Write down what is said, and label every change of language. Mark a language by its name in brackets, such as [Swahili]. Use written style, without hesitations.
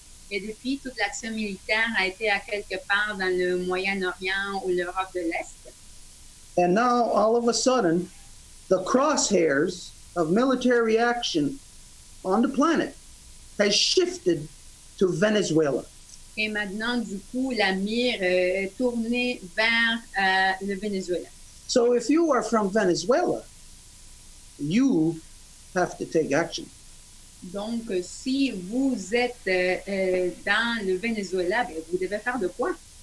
[French] Et depuis, toute l'action militaire a été à quelque part dans le Moyen-Orient ou l'Europe de l'Est. [English] And now, all of a sudden, the crosshairs of military action on the planet has shifted to Venezuela. [French] Et maintenant, du coup, la mire est tournée vers le Venezuela. [English] So if you are from Venezuela, you have to take action. [French] Donc, si vous êtes dans le Venezuela, ben, vous devez faire de quoi?